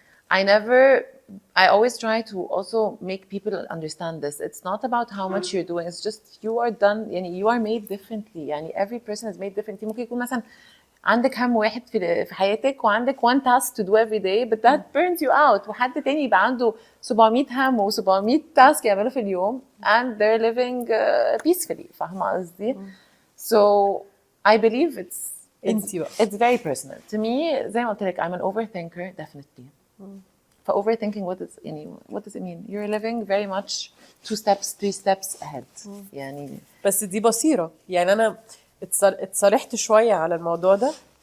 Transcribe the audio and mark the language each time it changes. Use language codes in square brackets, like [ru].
[en] I always try to also make people understand this. It's not about how much you're doing. It's just you are done. يعني you are made differently. يعني every person is made differently. [ar] ممكن يكون مثلا عندك هم واحد في حياتك وعندك [en] one task to do every day, but that burns you out. [ar] وحد تاني يبقى عنده 700 هم و700 task يعمله في اليوم [en] and they're living peacefully. [ar] فاهمة قصدي؟ [en] So I believe it's very personal. To me, [ar] زي ما قلت لك, [en] I'm an overthinker definitely. For overthinking, what does it mean? You're living very much 2 steps, 3 steps ahead. يعني [ar] بس دي بصيرة. يعني أنا اتصرحت شوية على الموضوع ده